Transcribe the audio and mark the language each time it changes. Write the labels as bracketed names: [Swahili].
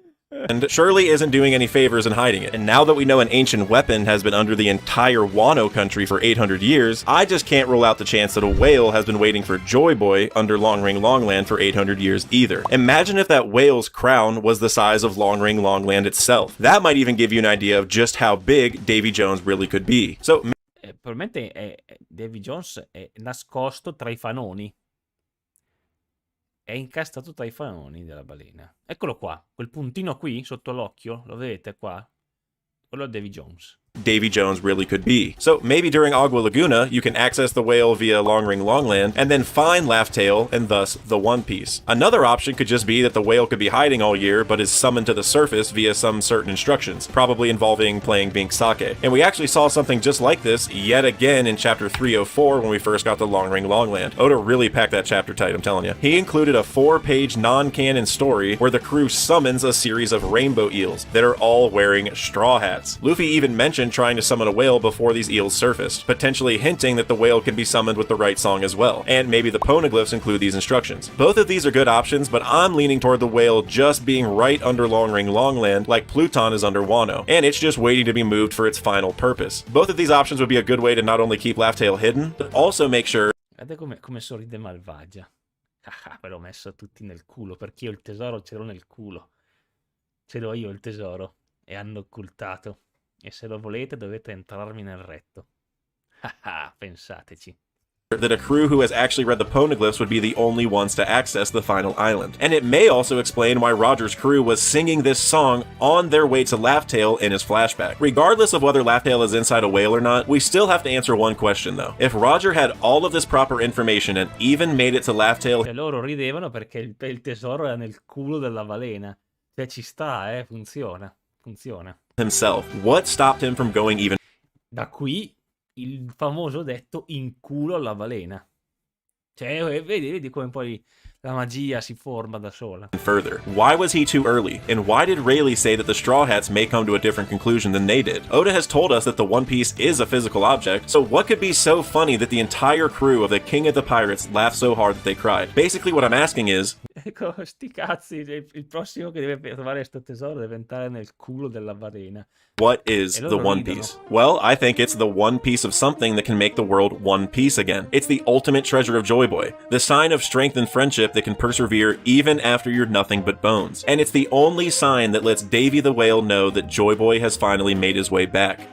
[English] And surely isn't doing any favors in hiding it. And now that we know an ancient weapon has been under the entire Wano country for 800 years, I just can't rule out the chance that a whale has been waiting for Joy Boy under Long Ring Longland for 800 years either. Imagine if that whale's crown was the size of Long Ring Longland itself. That might even give you an idea of just how big Davy Jones really could be. So [Italian] probabilmente Davy Jones è nascosto tra I fanoni. È incastrato tra I fanoni della balena. Eccolo qua, quel puntino qui sotto l'occhio, lo vedete qua? Quello è Davy Jones. [English] Davy Jones really could be. So maybe during Agua Laguna, you can access the whale via Long Ring Longland and then find Laughtail and thus the One Piece. Another option could just be that the whale could be hiding all year but is summoned to the surface via some certain instructions, probably involving playing Bink Sake. And we actually saw something just like this yet again in chapter 304 when we first got to Long Ring Longland. Oda really packed that chapter tight, I'm telling you. He included a 4-page non-canon story where the crew summons a series of rainbow eels that are all wearing straw hats. Luffy even mentioned trying to summon a whale before these eels surfaced, potentially hinting that the whale can be summoned with the right song as well, and maybe the poneglyphs include these instructions. Both of these are good options, but I'm leaning toward the whale just being right under Long Ring Longland like Pluton is under Wano, and it's just waiting to be moved for its final purpose. Both of these options would be a good way to not only keep Laughtail hidden, but also make sure. [Italian] Guardate come sorride malvagia. Ve l'ho messo tutti nel culo, perché io il tesoro ce l'ho nel culo. Ce l'ho io il tesoro, e hanno occultato. E se lo volete dovete entrarmi nel retto. Pensateci. [English] That a crew who has actually read the poneglyphs would be the only ones to access the final island. And it may also explain why Roger's crew was singing this song on their way to Laughtail in his flashback. Regardless of whether Laughtail is inside a whale or not, we still have to answer one question though. If Roger had all of this proper information and even made it to Laughtail, [Italian] e loro ridevano perché il tesoro era nel culo della balena. Cioè ci sta, funziona. Funziona. [English] Himself, what stopped him from going even? [Italian] Da qui il famoso detto in culo alla balena. Cioè, vedi come poi la magia si forma da sola. [English] Further, why was he too early? And why did Rayleigh say that the Straw Hats may come to a different conclusion than they did? Oda has told us that the One Piece is a physical object, so what could be so funny that the entire crew of the King of the Pirates laughed so hard that they cried? Basically what I'm asking is, [Italian] ecco, sti cazzi, il prossimo che deve trovare sto tesoro deve entrare nel culo della balena. [English] what is the One Piece? Well, I think it's the one piece of something that can make the world one piece again. It's the ultimate treasure of Joy Boy, the sign of strength and friendship that can persevere even after you're nothing but bones. And it's the only sign that lets Davey the whale know that Joy Boy has finally made his way back.